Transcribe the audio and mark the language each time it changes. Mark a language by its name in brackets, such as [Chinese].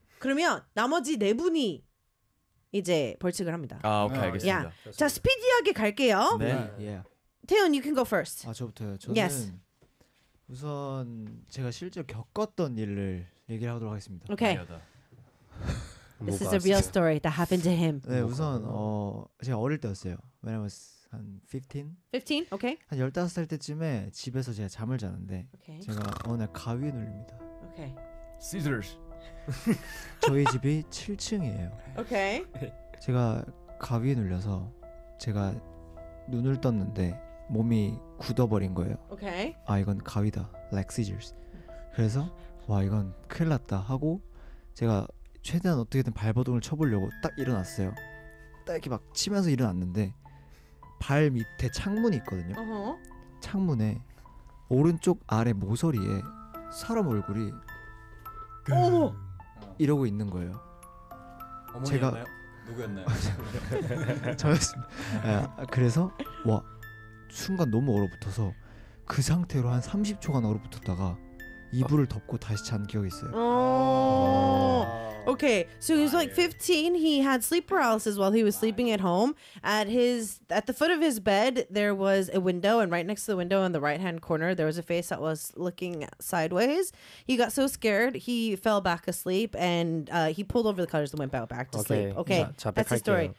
[Korean] 그러면 나머지 네 분이 이제 벌칙을 합니다. 아, 오케이. 알겠습니다. Yeah. 자, 스피디하게 갈게요. 네. [English] 태연, you can go first. [Korean] 아, 저부터요. 저는 [English] yes. [Korean] 우선 제가 실제 겪었던 일을 얘기를 하도록 하겠습니다. [English] 오케이. Okay. This is a real story that happened to him. [Korean] 네, 우선 제가 어릴 때였어요. [English] When I was 한 15? [Korean] Okay. 한 15살 때쯤에 집에서 제가 잠을 자는데 okay. 제가 어느 날 가위에 눌립니다. [English] Okay. Scissors. [Korean] 저희 집이 7층이에요. [English] Okay. [Korean] 제가 가위에 눌려서 제가 눈을 떴는데 몸이 굳어버린 거예요. [English] Okay. [Korean] 아 이건 가위다. [English] Like scissors. [Korean] 그래서 와 이건 큰일 났다 하고 제가 최대한 어떻게든 발버둥을 쳐보려고 딱 일어났어요. 딱 이렇게 막 치면서 일어났는데 발 밑에 창문이 있거든요. Uh-huh. 창문에 오른쪽 아래 모서리에 사람 얼굴이 어머! 이러고 있는 거예요. 어머니였나요? 제가... 누구였나요? 저였습니다. 그래서 와 순간 너무 얼어붙어서 그 상태로 한 30초간 얼어붙었다가 이불을 덮고 다시 잔 기억이 있어요. [English] Okay, so he was like 15. He had sleep paralysis while he was sleeping at home. At the foot of his bed, there was a window, and right next to the window in the right-hand corner, there was a face that was looking sideways. He got so scared, he fell back asleep, and he pulled over the covers and went back to sleep. Okay, that's the story.